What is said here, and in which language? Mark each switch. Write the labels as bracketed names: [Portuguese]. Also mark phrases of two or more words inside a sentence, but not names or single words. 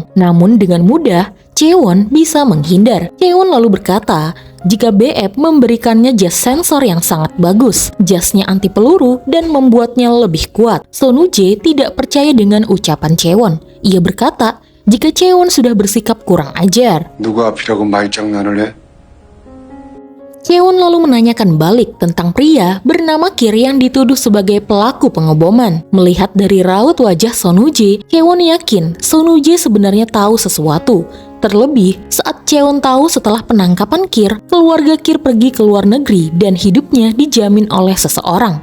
[Indonesian] Namun dengan mudah, Chaewon bisa menghindar. Chaewon lalu berkata, jika BF memberikannya jas sensor yang sangat bagus, jasnya anti peluru dan membuatnya lebih kuat. Son Woo-jae tidak percaya dengan ucapan Chaewon. Ia berkata, jika Chaewon sudah bersikap kurang ajar. [Korean] 누가 앞이라고 말장난을 해? [Indonesian] Chaewon lalu menanyakan balik tentang pria bernama Kir yang dituduh sebagai pelaku pengeboman. Melihat dari raut wajah Son Woo-jae, Chaewon yakin Son Woo-jae sebenarnya tahu sesuatu. Terlebih saat Chaewon tahu setelah penangkapan Kir, keluarga Kir pergi ke luar negeri dan hidupnya dijamin oleh seseorang.